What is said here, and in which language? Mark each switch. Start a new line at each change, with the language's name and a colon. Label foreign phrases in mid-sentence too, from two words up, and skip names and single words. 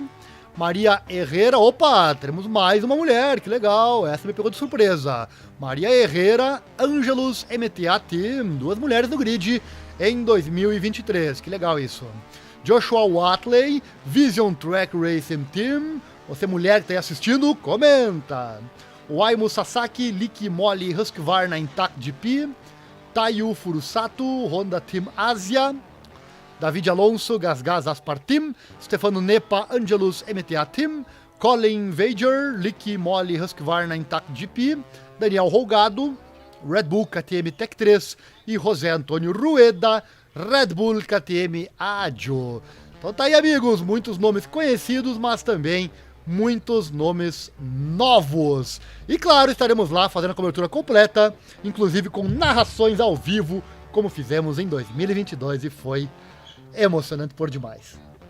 Portuguese: Maria Herrera, opa, teremos mais uma mulher, que legal, essa me pegou de surpresa. Maria Herrera, Angelus MTA Team, duas mulheres no grid em 2023, que legal isso. Joshua Watley, Vision Track Racing Team, você mulher que está aí assistindo, comenta. Ayumu Sasaki, Liqui Moly Husqvarna Intact GP. Taiyu Furusato, Honda Team Asia. David Alonso, GasGas Aspartim. Stefano Nepa, Angelus MTA Team. Colin Vager, Liqui Moly Husqvarna Intact GP. Daniel Rolgado, Red Bull KTM Tech 3. E José Antônio Rueda, Red Bull KTM Adio. Então tá aí, amigos, muitos nomes conhecidos, mas também muitos nomes novos. E claro, estaremos lá fazendo a cobertura completa, inclusive com narrações ao vivo, como fizemos em 2022 e foi emocionante por demais.